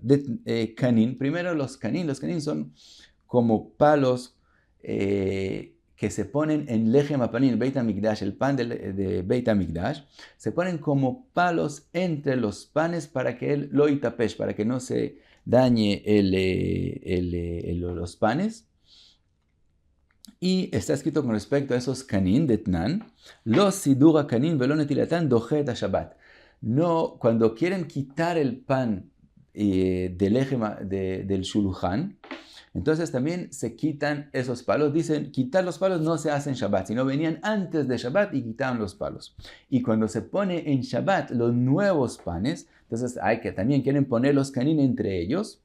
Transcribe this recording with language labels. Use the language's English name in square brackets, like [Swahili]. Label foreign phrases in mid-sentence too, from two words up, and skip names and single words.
[Spanish] Kanin, primero los kanin son como palos que se ponen en [Hebrew] לחם הפנים, [Spanish] Beit HaMikdash, el pan de Beit HaMikdash, se ponen como palos entre los panes para que él lo itapesh, para que no se dañe los panes. Y está escrito con respecto a esos kanin de Tnan, los [Hebrew] סידור קנים ונטילתן דוחה שבת. [Spanish] No, cuando quieren quitar el pan del shulchan, entonces también se quitan esos palos. Dicen, quitar los palos no se hace en Shabbat, sino venían antes de Shabbat y quitaban los palos. Y cuando se pone en Shabbat los nuevos panes, entonces también quieren poner los kanin entre ellos.